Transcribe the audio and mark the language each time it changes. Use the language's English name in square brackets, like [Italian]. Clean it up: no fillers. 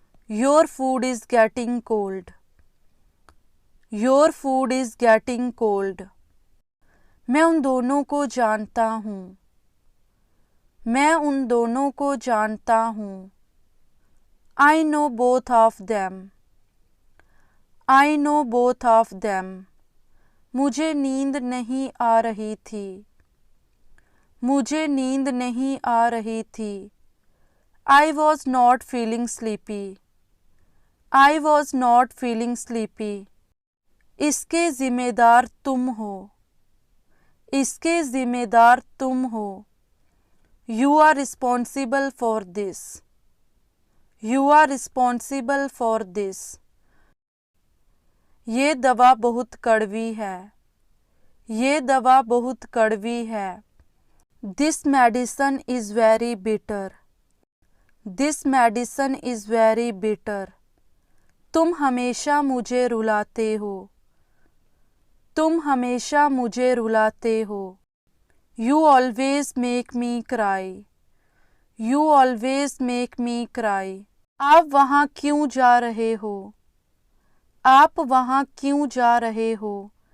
[English] Your food is getting cold. Your food is getting cold. [Hindi] मैं उन दोनों को जानता हूँ. मैं उन दोनों को जानता हूँ. [English] I know both of them. I know both of them. [Hindi] मुझे नींद नहीं आ रही थी. मुझे नींद नहीं आ रही थी. [English] I was not feeling sleepy. I was not feeling sleepy. [Hindi] इसके ज़िम्मेदार तुम हो. इसके ज़िम्मेदार तुम हो. [English] You are responsible for this. You are responsible for this. [Hindi] ये दवा बहुत कड़वी है. ये दवा बहुत कड़वी है. [English] This medicine is very bitter. This medicine is very bitter. [Hindi] तुम हमेशा मुझे रुलाते हो. तुम हमेशा मुझे रुलाते हो. [English] You always make me cry. You always make me cry. [Hindi] आप वहाँ क्यों जा रहे हो? आप वहाँ क्यों जा रहे हो?